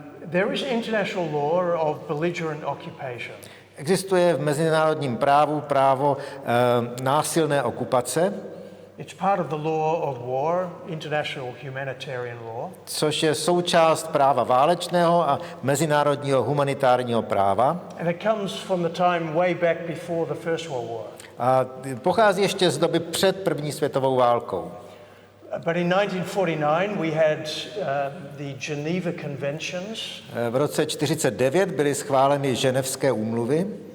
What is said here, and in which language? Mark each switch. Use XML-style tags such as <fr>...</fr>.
<en>There is international law of belligerent occupation.</en> <cs>Existuje v mezinárodním právu právo násilné okupace,</cs> <en>It's part of the law of war, international humanitarian law.</en> <cs>což je součást práva válečného a mezinárodního humanitárního práva.</cs> <en>And it comes from the time way back before the First World War.</en> <cs>A pochází ještě z doby před první světovou válkou.</cs> <en>But in 1949 we had the Geneva Conventions.</en> <cs>V roce 1949 byly schváleny ženevské úmluvy,</cs>